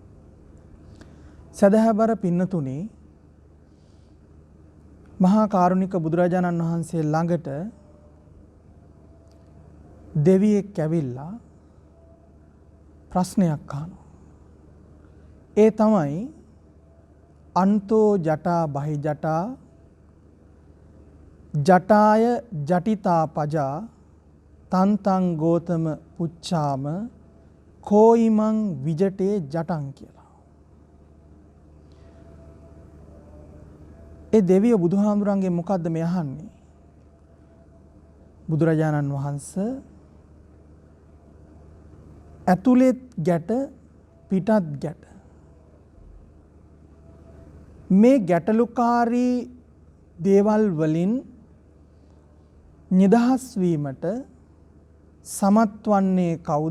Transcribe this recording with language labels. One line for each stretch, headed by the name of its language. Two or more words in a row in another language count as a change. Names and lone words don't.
Sinhala: සදහැබර පින්නතුනි, මහා කාරුණික බුදුරජාණන් වහන්සේ ළඟට දෙවියෙක් ඇවිල්ලා ප්‍රශ්නයක් අහනවා. ඒ තමයි
Pali: අන්තෝ ජටා බහි ජටා ජටාය ජටිතා පජා තන්තං ගෝතම පුච්චාම කෝයිමං විජටේ ජටං
Sinhala: කියලා. ඒ දෙවිය බුදුහාමුදුරන්ගේ මොකද්ද මේ අහන්නේ? බුදුරජාණන් වහන්සේ ඇතුළෙත් ගැට පිටත් ගැට මේ ගැටලුකාරී දේවල් වලින් නිදහස් වීමට සමත් වන්නේ කවුද?